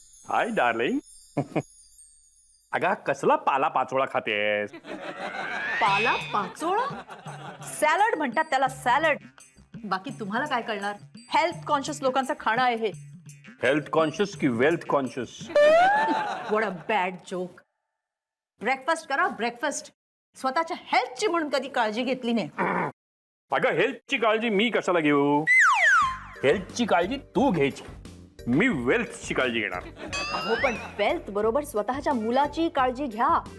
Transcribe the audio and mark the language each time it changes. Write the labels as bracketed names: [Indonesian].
[English] Hi darling. [Marathi] अगं कसला पाला पाचोळा खातेस. पाला पाचोळा. सॅलड म्हणतात त्याला, सॅलड. बाकी तुम्हाला काय कळणार. हेल्थ कॉन्शियस लोकांचं खाणं आहे हे. हेल्थ कॉन्शियस की wealth conscious. [English] What a bad joke. [Marathi] Breakfast करा ब्रेकफास्ट. स्वतःच्या हेल्थची म्हणून कधी काळजी घेतली नाही. अगं हेल्थची काळजी मी कशाला घेऊ. हेल्थची काळजी तू घ्यायची, मी वेल्थची काळजी घेणार. हो पण वेल्थ बरोबर स्वतःच्या मुलाची काळजी घ्या.